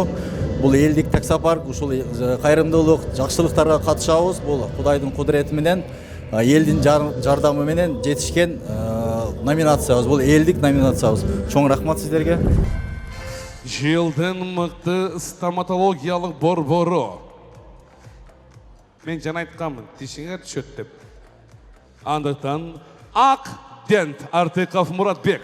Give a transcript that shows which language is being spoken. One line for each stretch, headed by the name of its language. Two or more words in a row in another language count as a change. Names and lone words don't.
Kyrgyz: Бул элдик таксопарк, ушул кайрымдуулук, жакшылыктарга катышабыз. Бул Кудайдын кудурети менен, элдин жардамы менен жетишкен номинациябыз. Бул элдик номинациябыз. Чоң рахмат сиздерге. Жылдың мықты стоматологиялық борбору. Мен жана айтканмын, тишиңер түшөт деп. Андыктан Ак Дент Артыков Муратбек.